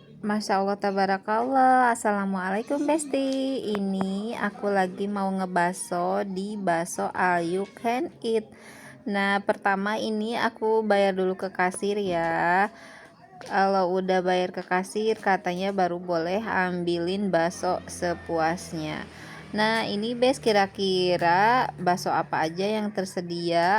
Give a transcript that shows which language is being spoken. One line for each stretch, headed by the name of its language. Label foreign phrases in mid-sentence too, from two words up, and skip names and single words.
Arabic: ما شاء الله تبارك الله السلام عليكم Besti.
Indonesian: Ini aku lagi mau ngebaso di Baso All You Can Eat. Nah, pertama ini aku bayar dulu ke kasir ya. Kalau udah bayar ke kasir, katanya baru boleh ambilin bakso sepuasnya. Nah, ini Bes, kira-kira bakso apa aja yang tersedia?